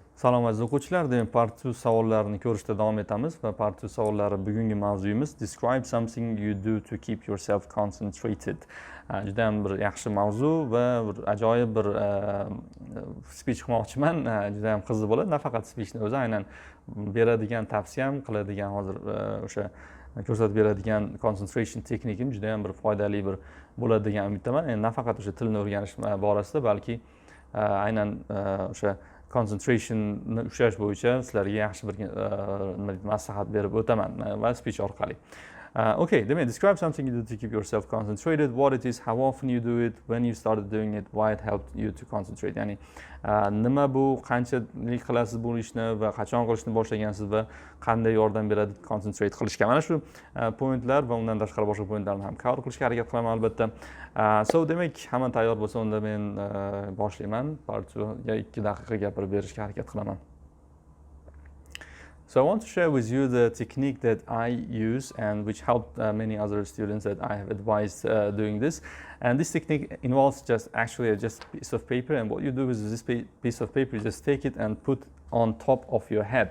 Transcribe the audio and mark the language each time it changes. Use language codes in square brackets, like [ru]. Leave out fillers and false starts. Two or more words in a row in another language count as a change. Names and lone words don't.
[uz] Salom aziz o'quvchilar, demak part 2 savollarini ko'rishda davom etamiz va part 2 savollari bugungi mavzuyimiz [en] describe something you do to keep yourself concentrated. [uz] Juda ham bir yaxshi mavzu va bir ajoyib bir speech qilmoqchiman. Juda ham qiziq bo'ladi. Nafaqat speechni o'zi, aynan beradigan tavsiyam, qiladigan hozir o'sha ko'rsatib beradigan concentration texnikim juda ham bir foydali bir bo'ladi degan umiddaman. Endi nafaqat o'sha tilni o'rganish borasida, balki aynan o'sha concentrationni ushlash bo'yicha sizlarga yaxshi bir maslahat berib o'taman va speech orqali. [en] Okay, demak describe something you do to keep yourself concentrated, what it is, how often you do it, when you started doing it, why it helped you to concentrate. [uz] Ya'ni nima bu, qanchalik qilasiz bu ishni va qachon qilishni boshlagansiz va qanday yordam beradi concentrate qilishga. Mana shu pointlar va undan tashqari boshqa pointlarni ham cover qilishga harakat qilaman albatta. So demak, hamma tayyor bo'lsa, unda men boshlayman. Part 2 daqiqa gapirib berishga harakat qilaman. [en] So I want to share with you the technique that I use and which helped many other students that I have advised doing this. And this technique involves just a piece of paper, and what you do with this piece of paper is just take it and put on top of your head.